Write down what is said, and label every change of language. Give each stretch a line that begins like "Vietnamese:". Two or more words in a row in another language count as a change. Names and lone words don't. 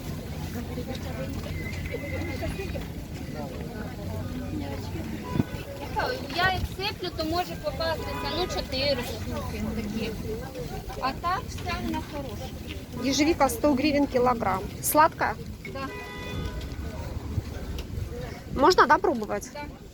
Ukrainian: Я як сиплю, то може попастися, ну 4 штуки такі. А так все на хороше.
Russian: Ежевика 100 гривен килограмм. Сладкая? Да. Можно, да, пробовать? Да.